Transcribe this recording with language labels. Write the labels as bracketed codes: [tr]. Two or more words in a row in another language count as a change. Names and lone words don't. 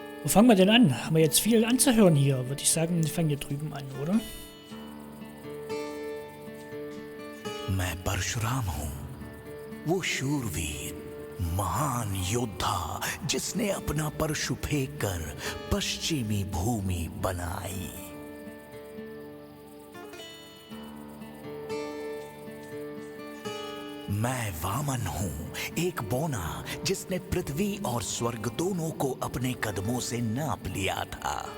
[de] fangen wir denn an? Haben wir jetzt viel anzuhören hier? Würde ich sagen, wir fangen hier drüben an, oder? [hi] मैं परशुराम हूँ, वो शूरवीर महान योद्धा जिसने अपना परशु फेंक कर पश्चिमी भूमि बनाई। मैं वामन हूँ, एक बौना जिसने पृथ्वी और स्वर्ग दोनों को अपने कदमों से नाप लिया था।